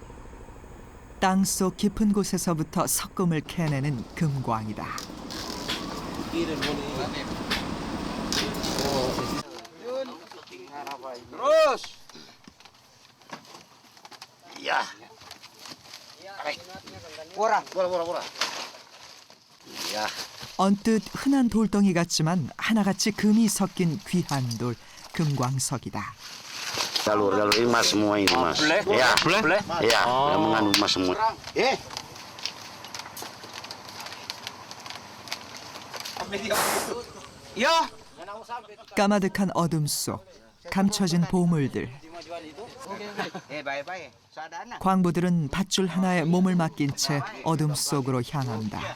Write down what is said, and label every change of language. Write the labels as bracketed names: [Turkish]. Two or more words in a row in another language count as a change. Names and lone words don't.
[Korean] 땅속 깊은 곳에서부터 석금을 캐내는 금광이다. [Indonesian] Terus. Iya. Bola. Iya. [Korean] 언뜻 흔한 돌덩이 같지만 하나같이 금이 섞인 귀한 돌, 금광석이다. [Indonesian] Jalur emas semua ini mas. Ya, ya, mengandung emas semua. [Korean] 까마득한 어둠 속 감춰진 보물들. 광부들은 밧줄 하나에 몸을 맡긴 채 어둠 속으로 향한다.